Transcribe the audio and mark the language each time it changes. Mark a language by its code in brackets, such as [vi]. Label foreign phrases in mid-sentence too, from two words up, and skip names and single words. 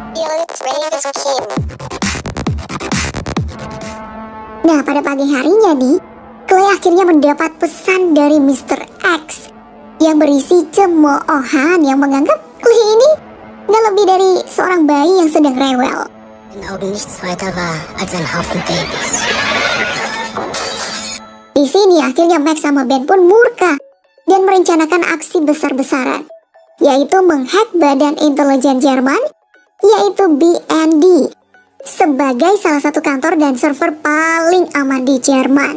[id] Nah, pada pagi harinya nih, Clay akhirnya mendapat pesan dari Mr. X yang berisi cemoohan yang menganggap Clay ini nggak lebih dari seorang bayi yang sedang rewel. [de] In Augen nichts weiter war als ein Haufen Babys. [id] Di sini akhirnya Max sama Ben pun murka dan merencanakan aksi besar-besaran, yaitu menghack Badan Intelijen Jerman, yaitu BND, sebagai salah satu kantor dan server paling aman di Jerman.